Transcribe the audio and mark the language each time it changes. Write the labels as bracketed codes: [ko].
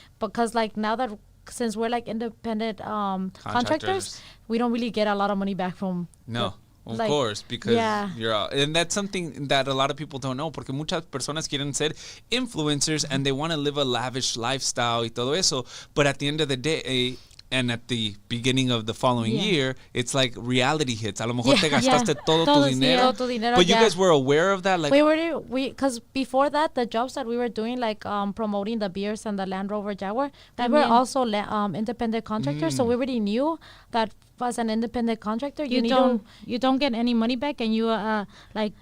[en] Because like now that since we're like independent contractors, we don't really get a lot of money back from Of like, course, because yeah. you're out. And that's something that a lot of people don't know, [es] porque muchas personas quieren ser influencers [en] and they want to live a lavish lifestyle [es] y todo eso, [en] but at the end of the day, and at the beginning of the following year, it's like reality hits. [es] A lo mejor te gastaste todo tu dinero. [en] But you guys were aware of that? Like because before that, the jobs that we were doing, like promoting the beers and the Land Rover Jaguar, we were also independent contractors, so we already knew that as an independent contractor, you don't get any money back, and you like